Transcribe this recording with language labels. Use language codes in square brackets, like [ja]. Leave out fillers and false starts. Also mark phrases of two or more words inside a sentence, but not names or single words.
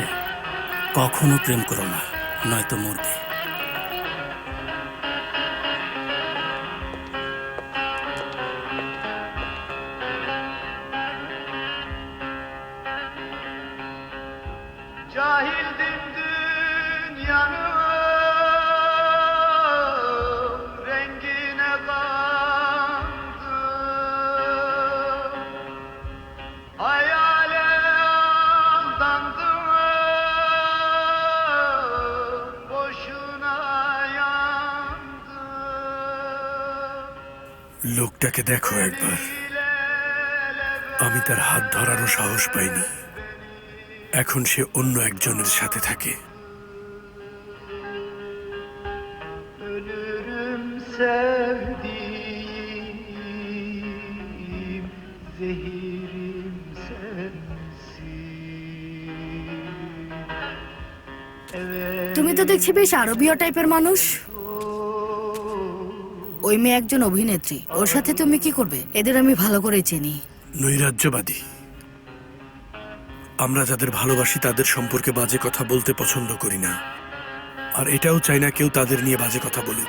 [bn] কখনো প্রেম করো না, নয়তো মরবে। [tr] Cahildim dünyanın rengine kandım, hayale aldandım, boşuna yandım. [bn] লোকটাকে দেখো একবার। আমি তার হাত ধরারও সাহস পাইনি। এখন সে অন্য একজনের সাথে থাকে। [tr] Ölürüm sevdiğim, zehirim sensin. Evet. [bn] তুমি তো দেখছি বেশ আরবীয় টাইপের মানুষ। ওই মেয়ে একজন অভিনেত্রী, ওর সাথে তুমি কি করবে? এদের আমি ভালো করে চিনি। নৈরাজ্যবাদী। আমরা যাদের ভালোবাসি তাদের সম্পর্কে বাজে কথা বলতে পছন্দ করি না, আর এটাও চাই না কেউ তাদের নিয়ে বাজে কথা বলুক।